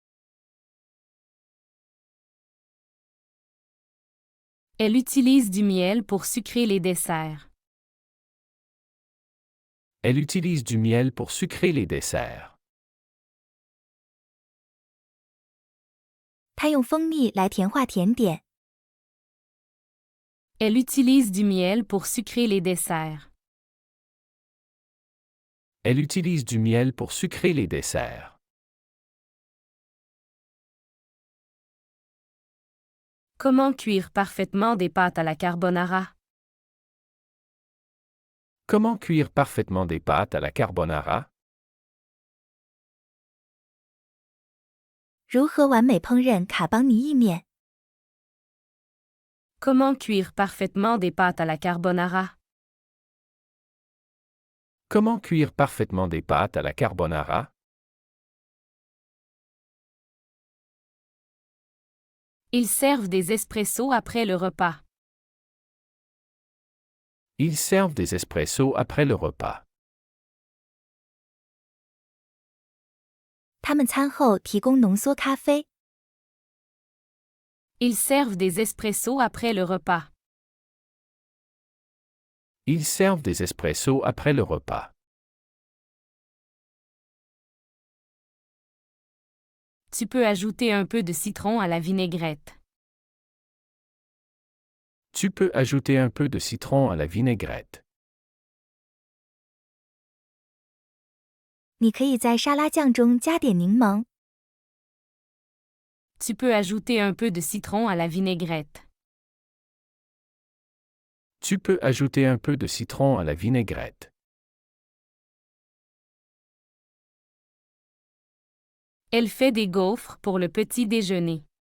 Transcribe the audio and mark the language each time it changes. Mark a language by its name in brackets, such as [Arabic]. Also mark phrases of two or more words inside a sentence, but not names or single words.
[French] Elle utilise du miel pour sucrer les desserts. Elle utilise du miel pour sucrer les desserts. [Chinese] 他用蜂蜜来甜化甜点。 [French] Elle utilise du miel pour sucrer les desserts. Elle utilise du miel pour sucrer les desserts. Comment cuire parfaitement des pâtes à la carbonara? Comment cuire parfaitement des pâtes à la carbonara? [Chinese] 如何完美烹饪卡邦尼意面？ [French] Comment cuire parfaitement des pâtes à la carbonara? Comment cuire parfaitement des pâtes à la carbonara? Ils servent des espressos après le repas. Ils servent des espressos après le repas. [Chinese] 他们餐后提供浓缩咖啡。 [French] Ils servent des espressos après le repas. Ils servent des espressos après le repas. Tu peux ajouter un peu de citron à la vinaigrette. Tu peux ajouter un peu de citron à la vinaigrette. [Chinese] 你可以在沙拉酱中加点柠檬。 [French] Tu peux ajouter un peu de citron à la vinaigrette. Tu peux ajouter un peu de citron à la vinaigrette. Elle fait des gaufres pour le petit déjeuner.